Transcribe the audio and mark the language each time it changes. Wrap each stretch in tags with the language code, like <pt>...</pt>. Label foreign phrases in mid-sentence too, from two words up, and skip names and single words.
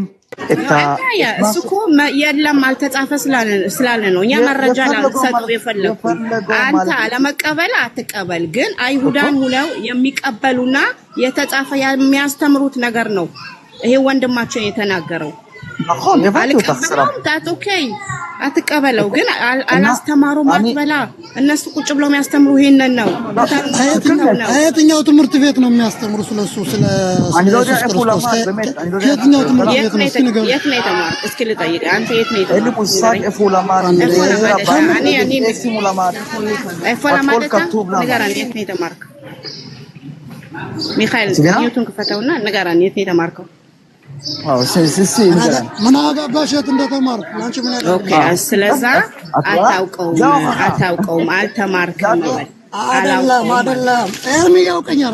<am>እሱኮ የለም አልተጻፈ ስላለ ነው እኛ መረጃ ላልሰጠው የፈለኩት አንተ አለመቀበል አትቀበል ግን አይሁዳን ሁለው የሚቀበሉና የተጻፈ የሚያስተምሩት ነገር ነው። ይሄ ወንድማችን የተናገረው</am> <he>נכון, הבנתי אותך, סלם.</he> <am>ኦኬ አትቀበለው ግን አላስተማሩም አትበላ እነሱ ቁጭ ብለው የሚያስተምሩ ይሄንን ነው የትኛው ትምህርት ቤት ነው የሚያስተምሩ ስለሱ ስለ</am> <he>אני לא יודע איפה הוא למד, באמת, אני לא יודע</he> <am>የትኛው ትምህርት ቤት ነው እስኪ ንገረኝ የት ነው የተማርከው እስኪ ልጠይቅ አንተ የት ነው</am> <he>אין לי מושג איפה הוא למד, איפה הוא למד, איפה למדת</he> <am>ንገረኝ የት ነው የተማርከው ሚካኤል ዩቱን ክፈተውና ንገረኝ የት ነው የተማርከው አዎ ሲሲ ንገረኝ ምን አጋባሽ የት እንደተማርኩ አንቺ ምን ያደርጋል ኦኬ ስለዛ አታውቀውም አልተማርከም አይደለም ኤርሚ ያውቀኛል</am>